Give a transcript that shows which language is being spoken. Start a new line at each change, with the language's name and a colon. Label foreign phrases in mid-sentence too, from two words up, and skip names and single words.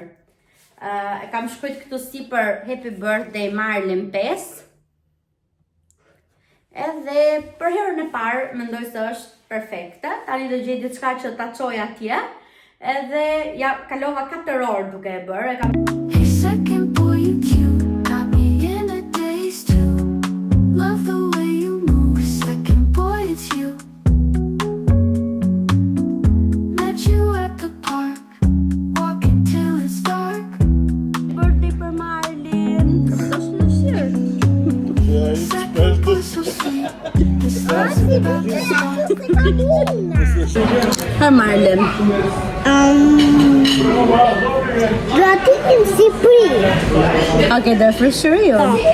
Albanian: E kam shkruajt këtu sipër
English: Happy Birthday
Albanian: Marlin 5. Edhe për herën e parë mendoj se është perfekte. Tani do gjej diçka që ta çoj atje. Edhe ja kalova 4 orë duke e bërë.
English: Hey second boy, you cute, got me in a daze too. Love the way you move, second boy, it's you. Met you at the park, walking till it's dark.
Albanian: Birthday për Marlin. Është në shirë.
English: Second boy, so sweet. This love's about to start.
Albanian: Për Marlin. Praticam Cipri.
English: Okay, they're for sure you.